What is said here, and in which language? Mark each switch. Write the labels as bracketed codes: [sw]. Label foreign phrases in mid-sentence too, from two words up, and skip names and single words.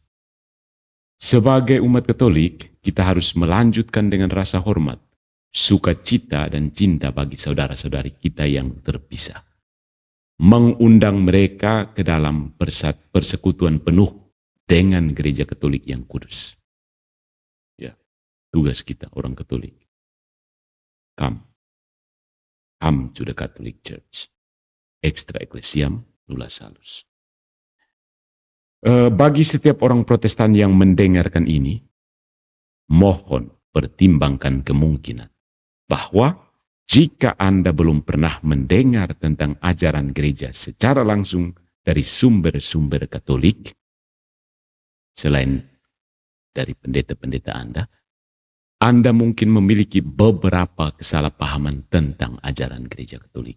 [id] Sebagai umat Katolik, kita harus melanjutkan dengan rasa hormat, sukacita dan cinta bagi saudara-saudari kita yang terpisah. Mengundang mereka ke dalam persekutuan penuh dengan gereja Katolik yang kudus. Ya, tugas kita orang Katolik. [en] Come to the Catholic Church. [la] Extra ecclesiam nulla salus. [id] Bagi setiap orang Protestan yang mendengarkan ini, mohon pertimbangkan kemungkinan bahwa jika Anda belum pernah mendengar tentang ajaran gereja secara langsung dari sumber-sumber Katolik, selain dari pendeta-pendeta Anda mungkin memiliki beberapa kesalahpahaman tentang ajaran gereja Katolik.